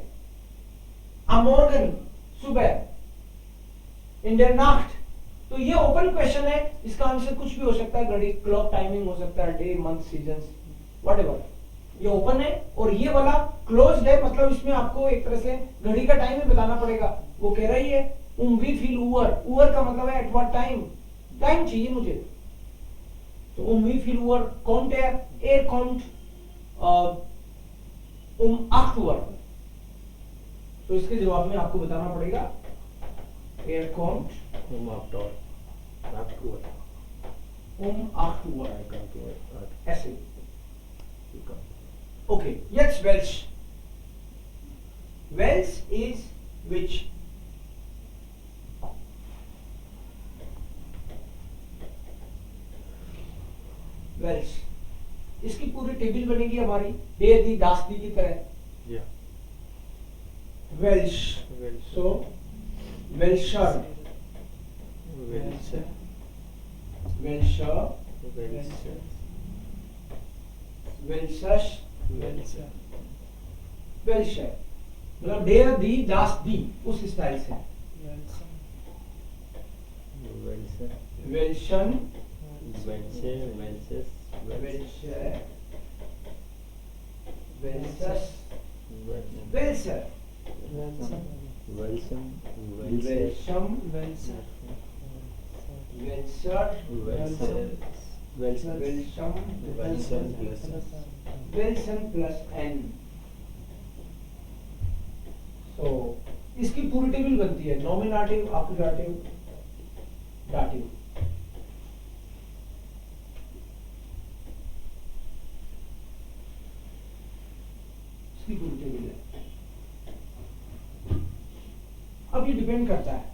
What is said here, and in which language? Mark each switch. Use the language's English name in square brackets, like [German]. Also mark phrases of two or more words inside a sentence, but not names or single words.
[German] अमोर्गन सुबह, in der Nacht. [Hindi] तो ये [English] open question [Hindi] है, इसका आंसर कुछ भी हो सकता है. [English] घड़ी, clock timing [Hindi] हो सकता है, [English] day, month, seasons, whatever. [Hindi] ये ओपन है. और ये वाला क्लोज्ड है, मतलब इसमें आपको एक तरह से घड़ी का टाइम ही बताना पड़ेगा. वो कह रही है [German] wie viel Uhr. [Hindi] Uhr का मतलब है [English] at what time. [Hindi] टाइम चाहिए मुझे. तो [German] wie viel Uhr kommt er? Er kommt 8 Uhr. [Hindi] तो इसके जवाब में आपको बताना पड़ेगा [German] er kommt आफ्टर 8 Uhr. 8 Uhr. [English] I come to 8. [Hindi] ऐसे. [English] You come. [German] Okay, jetzt welch. Welch [English] is which. [German] Welch. [Hindi] इसकी पूरी टेबल बनेगी हमारी [German] der die das die [Hindi] की तरह. [English] Yeah. [German] Welch. Welch. So welcher. Welch. Welcher. Welch. Welches. Welch. Welcher. [Hindi] मतलब [German] der die das die [Hindi] उस स्टाइल से. [German] Welch. Welchen. Welche. Welches. Welche. Welches. Welche. Welcher. Welchem. Welchem. Welcher. Welcher. Welcher. Welchem. Welchen plus n. [Hindi] So इसकी पूरी टेबल बनती है. [English] nominative, accusative, dative. [Hindi] इसकी पूरी टेबल है. अब ये डिपेंड करता है.